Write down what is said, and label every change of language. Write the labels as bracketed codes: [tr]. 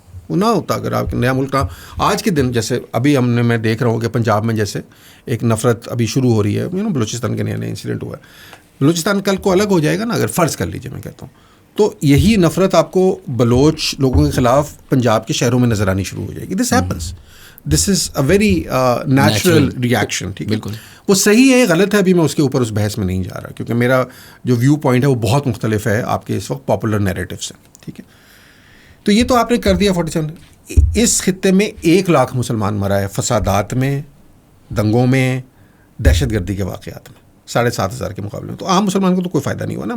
[ur] وہ نہ ہوتا اگر آپ نیا ملک نہ. آج کے دن جیسے ابھی میں دیکھ رہا ہوں کہ پنجاب میں جیسے ایک نفرت ابھی شروع ہو رہی ہے. بلوچستان کے نیا انسیڈنٹ ہوا ہے. بلوچستان کل کو الگ ہو جائے گا نا, اگر فرض کر لیجیے, میں کہتا ہوں, تو یہی نفرت آپ کو بلوچ لوگوں کے خلاف پنجاب کے شہروں میں نظر آنی شروع ہو جائے گی. [en] This happens, this is a very natural reaction. [ur] ٹھیک ہے, وہ صحیح ہے غلط ہے ابھی میں اس کے اوپر اس بحث میں نہیں جا رہا, کیونکہ میرا جو ویو پوائنٹ ہے وہ بہت مختلف ہے آپ کے اس وقت پاپولر نیریٹو سے. ٹھیک ہے, تو یہ تو آپ نے کر دیا 47. اس خطے میں 1 لاکھ مسلمان مرا ہے فسادات میں, دنگوں میں, دہشت گردی کے واقعات میں, 7.5 ہزار کے مقابلے میں. تو عام مسلمان کو تو کوئی فائدہ نہیں ہوا نا.